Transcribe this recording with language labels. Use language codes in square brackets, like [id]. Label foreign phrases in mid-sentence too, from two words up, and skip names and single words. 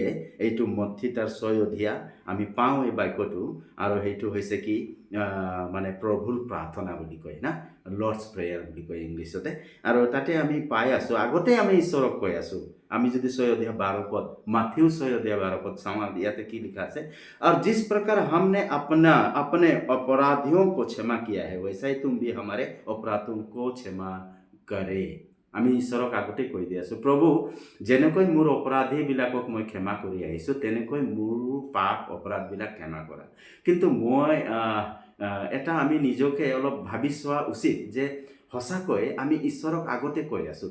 [as] এইটো মত্থী তাৰ 6 অধ্যায় আমি পাওঁ এই বাক্যটো আৰু সেইটো হৈছে কি মানে প্ৰভুৰ প্ৰাৰ্থনা বুলি কয় না, [en] Lord's prayer [as] বুলি কয় ইংলিছতে। আৰু তাতে আমি পাই আছোঁ, আগতে আমি ঈশ্বৰক কৈ আছোঁ। আমি যদি 6 অধ্যায় 12 পদ, মাথিউ 6 অধ্যায় 12 পদ চাওঁ, ইয়াতে কি লিখা আছে, [hi] और जिस प्रकार हमने अपने अपराधियों को क्षमा किया है वैसा ही तुम भी हमारे अपराधों को क्षमा करे। [as] আমি ঈশ্বৰক আগতে কৈ দি আছোঁ, প্ৰভু যেনেকৈ মোৰ অপৰাধীবিলাকক মই ক্ষমা কৰি আহিছোঁ তেনেকৈ মোৰ পাপ অপৰাধবিলাক ক্ষমা কৰা। কিন্তু মই এটা আমি নিজকে অলপ ভাবি চোৱা উচিত যে সঁচাকৈ আমি ঈশ্বৰক আগতে কৈ আছোঁ।